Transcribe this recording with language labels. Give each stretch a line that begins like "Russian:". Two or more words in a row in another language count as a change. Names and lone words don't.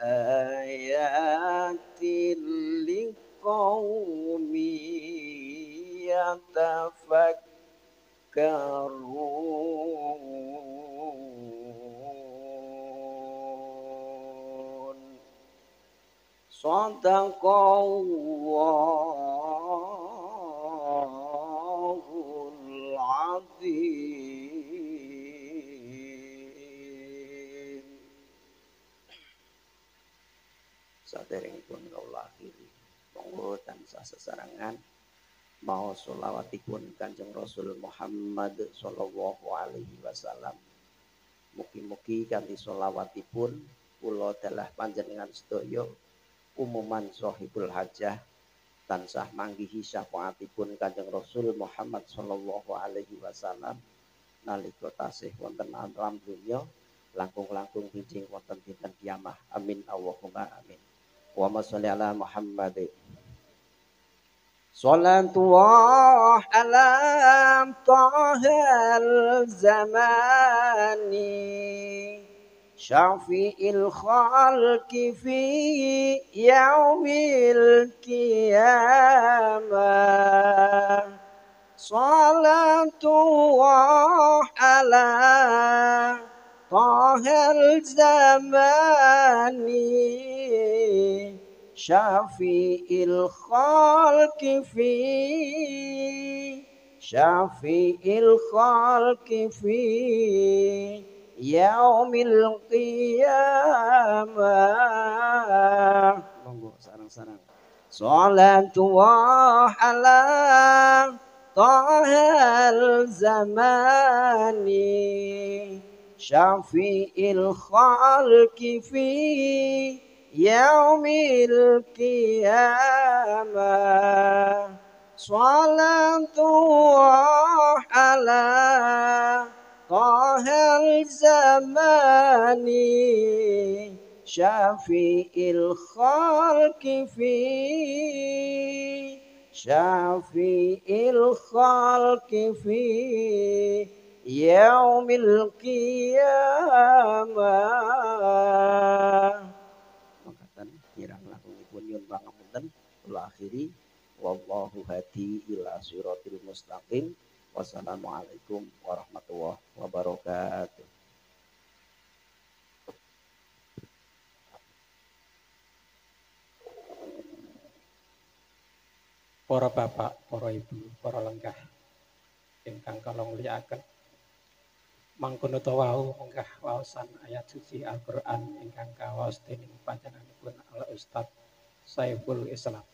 Arabic: لآيات لقوم يتفكرون صدق الله العظيم.
Javanese: Saderengipun kawula akhiri monggo tansah sesarengan mau sholawatipun Kanjeng Rasul Muhammad
Arabic: صلى الله عليه وسلم.
Javanese: Mugi-mugi kanthi sholawatipun kula dalah panjenengan sedaya umuman
Arabic: صاحب الحاجة
Javanese: tansah manggihi syafaatipun Kanjeng Rasul Muhammad
Arabic: صلى الله عليه وسلم
Javanese: nalika tasih wonten alam dunya langkung-langkung bijing wonten dinten kiamah.
Arabic: آمين اللهم آمين. وصل على محمد. صلاة الله على طه الزمان شفيع الخلق في يوم القيامة صلاة الله على طه الزمان شفيع الخلق في يوم القيامة.
Javanese: Monggo sarang-sarang.
Arabic: صلاة الله على طه الزمان شفيع الخلق في يوم القيامة. صلاة الله على طه الزمان شفيع الخلق في يوم القيامة.
Javanese: Mangkatan kirang langkungipun nyuwun pangapunten kula akhiri
Arabic: والله هادي إلى صراط المستقيم. والسلام عليكم ورحمة الله وبركاته.
Javanese: Para bapak, para ibu, para lenggah ingkang kula mulyakaken. Mangkono ta wau menggah waosan ayat suci Al-Qur'an ingkang kawaos dening panjenenganipun Al Ustaz Saiful Islam.